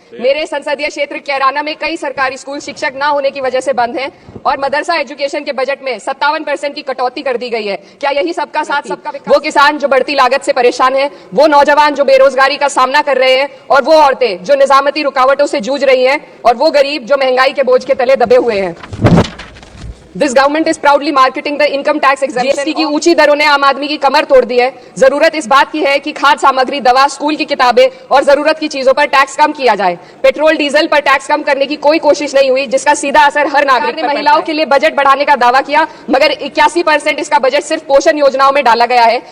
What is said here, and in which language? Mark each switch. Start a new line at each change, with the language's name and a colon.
Hindi: मेरे संसदीय क्षेत्र कैराना में कई सरकारी स्कूल शिक्षक न होने की वजह से बंद हैं और मदरसा एजुकेशन के बजट में 57% की कटौती कर दी गई है। क्या यही सबका साथ सबका विकास? वो किसान जो बढ़ती लागत से परेशान है, वो नौजवान जो बेरोजगारी का सामना कर रहे हैं, और वो औरतें जो निजामती रुकावटों से जूझ रही हैं, और वो गरीब जो महंगाई के बोझ के तले दबे हुए हैं।
English: This government is proudly marketing the income tax exemption.
Hindi: GST की ऊंची दरों ने आम आदमी की कमर तोड़ दी है। जरूरत इस बात की है कि खाद्य सामग्री, दवा, स्कूल की किताबें और जरूरत की चीजों पर टैक्स कम किया जाए। पेट्रोल डीजल पर टैक्स कम करने की कोई कोशिश नहीं हुई, जिसका सीधा असर हर नागरिक ने महिलाओं के लिए बजट बढ़ाने का दावा किया, मगर 81% इसका बजट सिर्फ पोषण योजनाओं में डाला गया है।